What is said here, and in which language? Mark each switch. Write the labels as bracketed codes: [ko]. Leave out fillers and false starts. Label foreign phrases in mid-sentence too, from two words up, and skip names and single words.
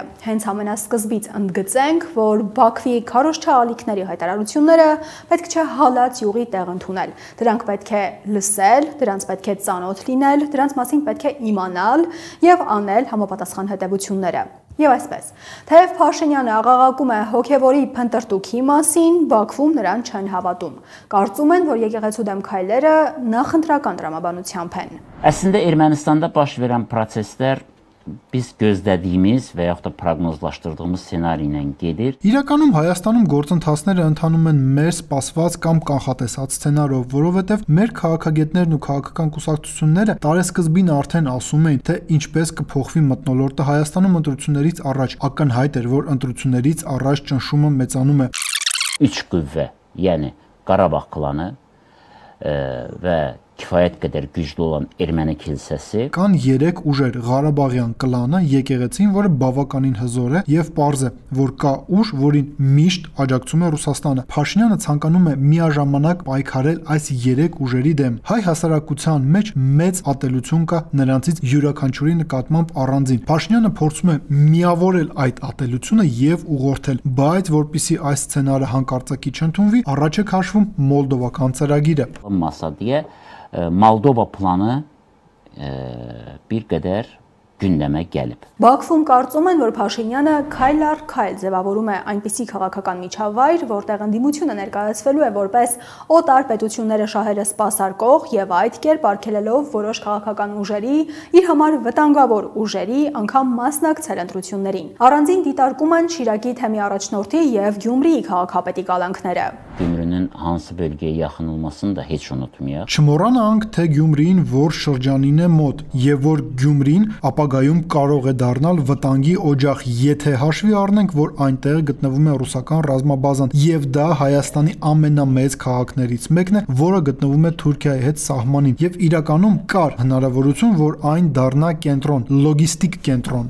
[hy] Հենց ամենասկզբից ընդգծենք, որ Բաքվի քարոզչա ալիքների հայտարարությունները պետք չէ հալած յուղի տեղ ընդունել։ Դրանք պետք է լսել, դրանց պետք է ծանոթ լինել, դրանց մասին պետք է իմանալ եւ անել համապատասխան հետևությունները։ Եվ այսպես, թեև Փաշինյանը աղաղակում է հոգևորի փնտրտուքի մասին, Բաքվում նրան չեն հավատում։ Կարծում են, որ եկեղեցու դեմ քայլերը նախընտրական տրամաբանությամբ են։ [az] Əslində Ermənistanda baş verən proseslər biz gözlədiyimiz və yaxud da proqnozlaşdırdığımız ssenari ilə gedir. [hy] Իրականում Հայաստանում գործընթացները ընթանում են մեր սպասված կամ կանխատեսած սցենարով, որովհետև մեր քաղաքագետներն ու քաղաքական կուսակցությունները տարեսկզբին արդեն ասում էին, թե ինչպես կփոխվի մթնոլորտը Հայաստանում ընտրություններից առաջ։ Ակնհայտ էր, որ ընտրություններից առաջ ճնշումը մեծանում է։ [az] Üç qüvvə, yəni Qarabağ klanı və kifayət qədər güclü olan erməni kilsəsi. [hy] Կան 3 ուժեր՝ Ղարաբաղյան կլանը, եկեղեցին, որը բավականին հզոր է եւ պարզ է, որ կա ուժ, որին միշտ աջակցում է Ռուսաստանը։ Փաշինյանը ցանկանում է միաժամանակ պայքարել այս 3 ուժերի դեմ։ Հայ հասարակության մեջ մեծ ատելություն կա նրանցից յուրաքանչյուրի նկատմամբ առանձին։ Փաշինյանը փորձում է միավորել այդ ատելությունը եւ ուղղորդել, բայց որpիսի այս սցենարը հանկարծակի չընդունվի, առաջ է քաշվում մոլդովական ծրագիրը։ [az] Մասադիyə Moldova planı bir qədər gündəmə gəlib։ [hy] Բաքվում կարծում են, որ Փաշինյանը քայլ առ քայլ ձևավորում է այնպիսի քաղաքական միջավայր, որտեղ ընդդիմությունը ներկայացվելու է որպես օտար պետությունները շահերը սպասարկող եւ այդ կերպ արգելելով որոշ քաղաքական ուժերի, իր համար վտանգավոր ուժերի անգամ մասնակցել ընտրություններին։ Առանձին դիտարկում են Շիրակի թեմի առաջնորդի եւ Գյումրիի քաղաքապետի կալանքները։ [az] Գյումրinin hansı bölgəyə yaxın olmasını da heç unutmayaq։ [hy] Չմոռանանք, թե Գյումրին որ շրջանին է մոտ եւ որ Գյումրին ապագայում կարող է դառնալ վտանգի օջախ, եթե հաշվի առնենք, որ այնտեղ գտնվում է ռուսական ռազմաբազան եւ դա Հայաստանի ամենամեծ քաղաքներից մեկն է, որը գտնվում է Թուրքիայի հետ սահմանին եւ իրականում կար հնարավորություն, որ այն դառնա կենտրոն, լոգիստիկ կենտրոն։